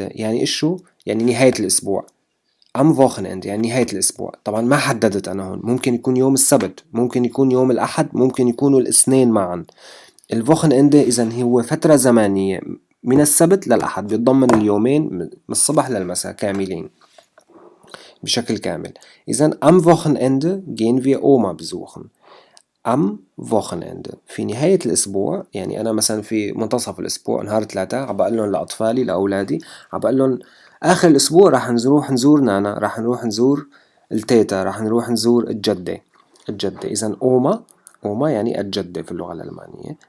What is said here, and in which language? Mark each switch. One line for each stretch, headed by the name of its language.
Arabic: يعني إيش شو؟ يعني نهاية الأسبوع. أم Wochenende يعني نهاية الأسبوع. طبعا ما حددت أنا هون، ممكن يكون يوم السبت، ممكن يكون يوم الأحد، ممكن يكونوا الاثنين معا. Wochenende إذا هو فترة زمنية من السبت للأحد، بيتضمن اليومين من الصبح للمساء كاملين بشكل كامل. إذا أم
German: Wochenende gehen wir Oma besuchen.
Arabic: أم Wochenende في نهاية الأسبوع، يعني أنا مثلا في منتصف الأسبوع نهار ثلاثة عم بقول لهم لأطفالي لأولادي، عم بقول لهم آخر الأسبوع راح نروح نزور نانا، راح نروح نزور التيتا، راح نروح نزور الجدة. الجدة إذا أوما، أوما يعني الجدة في اللغة الألمانية.